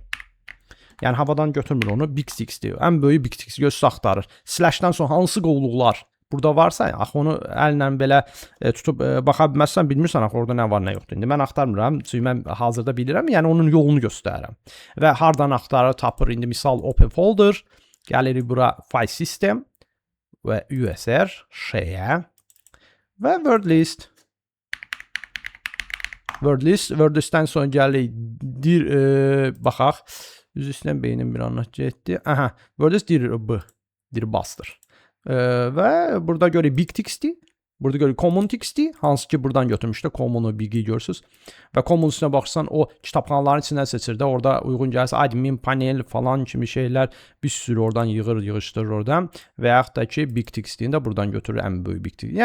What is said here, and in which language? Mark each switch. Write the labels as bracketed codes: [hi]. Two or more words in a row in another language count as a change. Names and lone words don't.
[az] Yəni havadan götürmür onu. Big TXT. Ən böyüyü Big TXT gözü axtarır. Slash'dan sonra hansı qovluqlar burada varsa, onu əllə belə tutub baxa bilməzsən, bilmirsən orada nə var, nə yoxdur. İndi mən axtarmıram, çünki mən hazırda bilirəm, yəni onun yolunu göstərirəm. Və hardan axtarır, tapır. İndi misal [en] open folder, [az] gəlirik bura [en] file system [az] və USR, share və [en] word list. Word listdən [az] sonra gəlirik baxaq. Üz üstdən beynim bir anlıq getdi. Aha, [en] word list [az] Dirbuster. Və burada görürük Big TXT, burada görürük Common TXT, hansı ki buradan götürmüşdü, Common'u Big'i görürsünüz. Və Common üstünə baxırsan, o kitabxanaların içindən seçir də, orada uyğun gəlirsə [en] admin panel [az] falan kimi şeylər bir sürü oradan yığışdırır oradan və yaxud da ki Big TXT-ni də buradan götürür, ən böyük Big TXT.